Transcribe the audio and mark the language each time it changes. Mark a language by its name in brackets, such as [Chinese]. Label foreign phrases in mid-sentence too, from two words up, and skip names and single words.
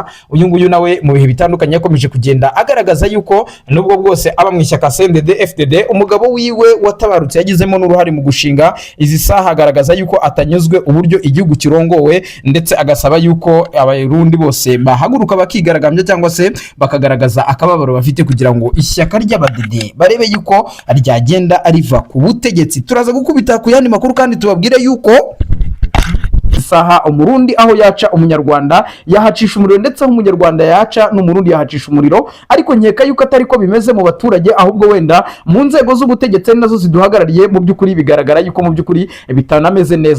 [Kinyarwanda] Uyu nguyu nawe mu bihe bitandukanye yakomeje kugenda agaragaza yuko nubwo bwose aba mu ishyaka CNDD-FDD, umugabo wiwe watabarutse yagizemo n'uruhare mu gushinga izi saha, agaragaza yuko atanyuzwe uburyo igihugu kirongowe, ndetse agasaba yuko abarundi bose bahaguruka bakigaragambya cyangwa se bakagaragaza akababaro bafite kugira ngo ishyaka ry'abadede barebe yuko ryagenda riva ku butegetsi. Turaza gukubita ku yandi makuru kandi tubabwire yuko isaha umurundi aho yaca umunyarwanda yahacisha umuriro, ndetse aho umunyarwanda yaca n'umurundi yahacisha umuriro, ariko nkeka yuko atari ko bimeze mu baturage, ahubwo wenda mu nzego z'ubutegetsi nazo ziduhagarariye mu by'ukuri bigaragara yuko mu by'ukuri bitanameze neza.